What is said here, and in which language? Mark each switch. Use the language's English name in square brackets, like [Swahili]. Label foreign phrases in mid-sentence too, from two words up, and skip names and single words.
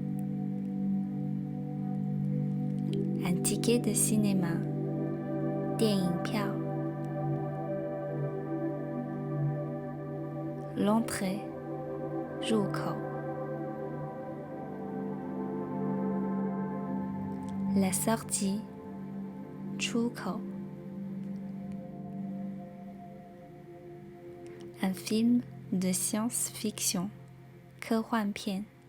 [French] un ticket de cinéma [Chinese] 电影票 [French] l'entrée 入口 la sortie 出口 un film de science-fiction 科幻片